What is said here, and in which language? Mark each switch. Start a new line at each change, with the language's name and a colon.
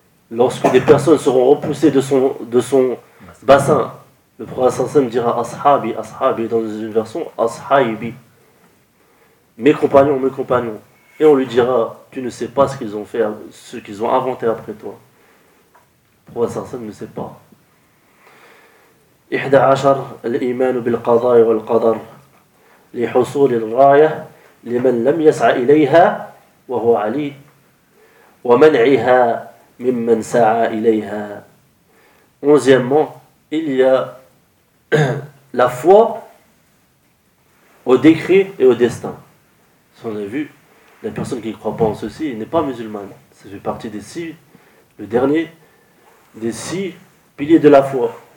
French: lorsque des personnes seront repoussées de son bassin, le prophète
Arabic: sallallahu alayhi wa sallam
French: dira
Arabic: ashabi ashabi,
French: dans une version ashaibi, mes compagnons, et on lui dira tu ne sais pas ce qu'ils ont inventé après toi. Le prophète
Arabic: sallallahu alayhi wa sallam
French: ne sait pas.
Arabic: 11 الإيمان بالقضاء والقدر لحصول الغاية لمن لم يسعى إليها وهو علي ومنعها ممن سعى إليها.
French: 11, il y a la foi au décret et au destin. Si on a vu, la personne qui ne croit pas en ceci n'est pas musulmane. Ça fait partie des 6, le dernier des 6 piliers de la foi.